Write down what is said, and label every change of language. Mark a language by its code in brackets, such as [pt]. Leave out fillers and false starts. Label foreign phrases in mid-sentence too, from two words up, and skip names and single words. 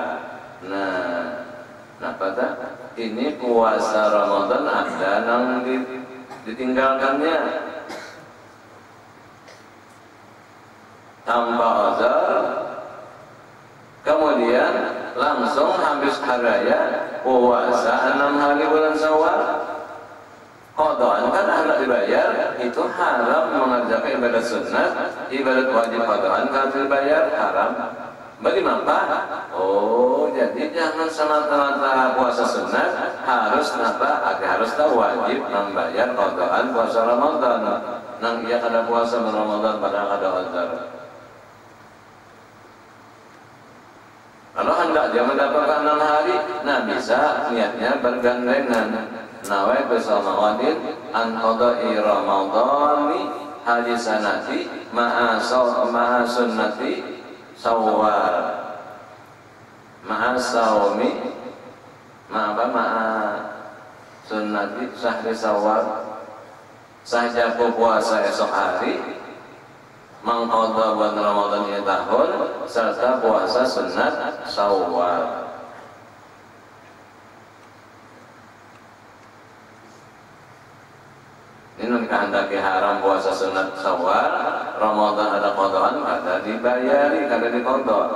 [id] Nah pada ini puasa Ramadan ada yang ditinggalkannya tanpa uzur, kemudian langsung habis hari raya puasa 6 hari bulan Syawal, qadhaan kan hendak dibayar, itu haram mengerjakan ibadat sunat, ibadat wajib qadhaan kalau dibayar haram. Bagaimana? Oh, jadi jangan semata-mata puasa sunat, harus harus tahu wajib membayar qadhaan puasa Ramadan. [bjn] Nang ia kada puasa Ramadan padahal ada uzur. [id] Kalau hendak dia mendapatkan 6 hari, nah bisa niatnya bergandengan. [ar] نويت صوم غد عن قضاء رمضان هذه السنة مع سنة شوال مع صوم مع سنة شهر شوال [id] sahaja puasa esok hari mengqadha bulan Ramadan ini tahun serta puasa sunat Syawal. [bjn] Ini kehendaki haram puasa sunat Syawal, Ramadan ada qadaan kada dibayari, kada diqadha.